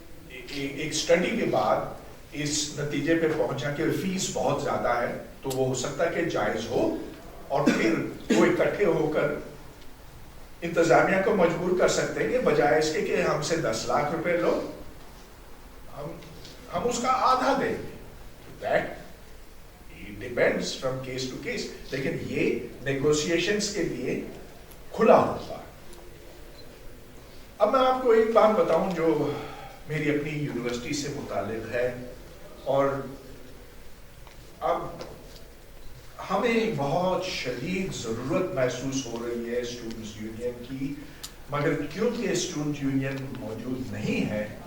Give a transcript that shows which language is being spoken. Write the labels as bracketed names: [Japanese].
[Urdu] ایک اسٹڈی کے بعد اس نتیجے پہ پہنچا کہ فیس بہت زیادہ ہے، تو وہ ہو سکتا ہے کہ جائز ہو، اور پھر وہ اکٹھے ہو کر انتظامیہ کو مجبور کر سکتے ہیں کہ بجائے اس کے کہ ہم سے 10 لاکھ روپے لو، ہم اس کا آدھا دیں گے. [English] That depends from case to case. [Urdu] لیکن یہ نیگوسیشنز کے لیے کھلا ہوتا ہے. اب میں آپ کو ایک بات بتاؤں جو میری اپنی یونیورسٹی سے متعلق ہے، اور اب ہمیں بہت شدید ضرورت محسوس ہو رہی ہے اسٹوڈنٹس یونین کی، مگر کیونکہ اسٹوڈنٹ یونین موجود نہیں ہے